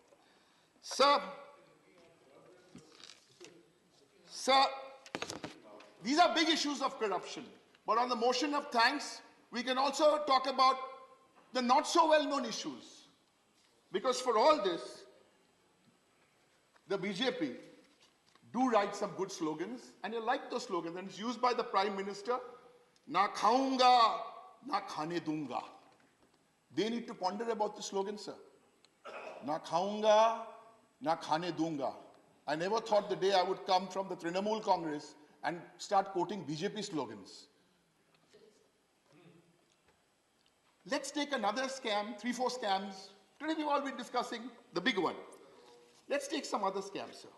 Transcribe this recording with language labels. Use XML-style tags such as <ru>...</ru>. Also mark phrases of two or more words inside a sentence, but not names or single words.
<en>Sir, these are big issues of corruption. But on the motion of thanks, we can also talk about the not so well-known issues. Because for all this, the BJP do write some good slogans, and you like those slogans, and it's used by the Prime Minister,</en> <hi>न खाऊंगा, न खाने दूंगा.</hi> <en>They need to ponder about the slogan, sir.</en> <hi>न खाऊंगा, न खाने दूंगा.</hi> <en>I never thought the day I would come from the Trinamool Congress and start quoting BJP slogans. Let's take another scam, 3-4 scams. Today we've all been discussing the big one. Let's take some other scams, sir.</en>